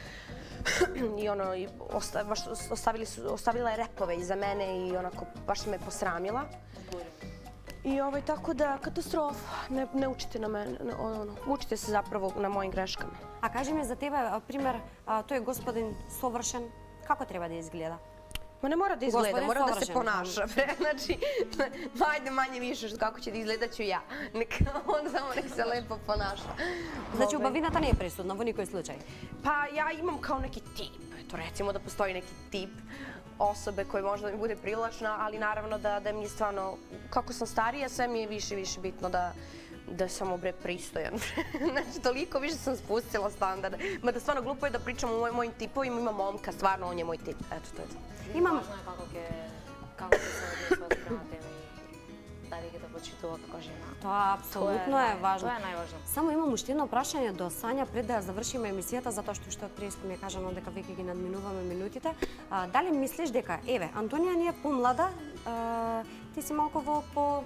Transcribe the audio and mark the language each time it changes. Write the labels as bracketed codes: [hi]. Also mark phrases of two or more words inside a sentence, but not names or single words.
[sr] I ostavila je repove iza mene i onako baš me posramila. I tako da, katastrofa, ne učite na mene, učite se zapravo na mojim greškama. [mk] А кажи ми за тебе, пример, тој господин совршен, како треба да изгледа? [sr] Ma ne mora da izgleda, Gospodin mora da se savršen. ponaša. Znači, ajde manje više kako će da izgleda ću ja. On samo nek se lepo ponaša. [mk] Значи убавината не е присутна во никој случај. [sr] Pa ja imam kao neki tip. Eto, recimo da postoji neki tip osobe koja može da mi bude privlačna, ali naravno da mi je stvarno, kako sam starija, sve mi je više i više bitno da sam pristojan. Znači, toliko više sam spustila standarde. Mada stvarno glupo je da pričam o mojim tipovima, ima momka, stvarno on je moj tip. Eto, to je to. [mk] Важно е како ќе се однесува спрема тебе и дали ќе те почитува како жена. Тоа апсолутно е важно. Тоа е најважно. Само имам уште едно прашање до Сања пред да ја завршиме емисијата, затоа што од 30 ми е кажано дека веќе ги надминуваме минутите. Дали мислиш дека, еве, Антонија ни е помлада, ти си малку по